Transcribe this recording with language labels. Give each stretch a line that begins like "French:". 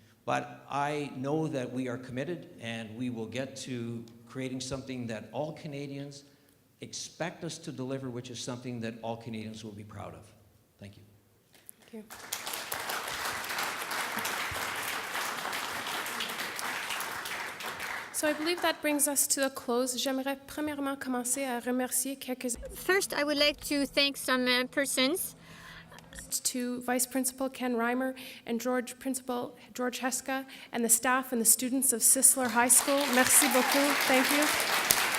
English: But I know that we are committed and we will get to creating something that all Canadians expect us to deliver, which is something that all Canadians will be proud of. Thank you. Thank you. So I believe that brings us to a close.
French: J'aimerais premièrement commencer à remercier quelques
English: First, I would like to thank some persons. To Vice Principal Ken Reimer and Principal George Heska and the staff and the students of Sisler High School.
French: Merci beaucoup.
English: Thank you.